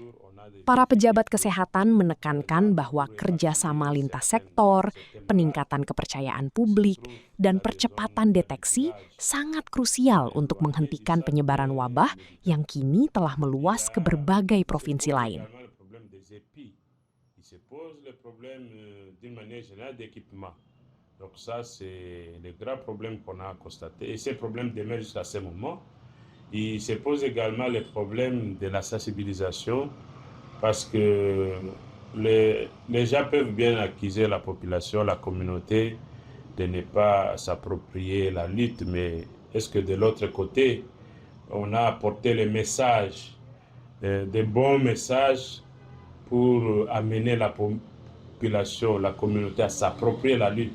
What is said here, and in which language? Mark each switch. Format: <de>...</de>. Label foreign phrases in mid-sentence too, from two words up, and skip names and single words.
<id>Para pejabat kesehatan menekankan bahwa kerjasama lintas sektor, peningkatan kepercayaan publik, dan percepatan deteksi sangat krusial untuk menghentikan penyebaran wabah yang kini telah meluas ke berbagai provinsi lain.</id> <fr>Donc ça, c'est le grand problème qu'on a constaté. Et ces problèmes demeurent jusqu'à ce moment. Il se pose également le problème de la sensibilisation parce que les gens peuvent bien accuser la population, la communauté, de ne pas s'approprier la lutte, mais est-ce que de l'autre côté, on a apporté les messages, des bons messages pour amener la population, la communauté à s'approprier la lutte?</fr>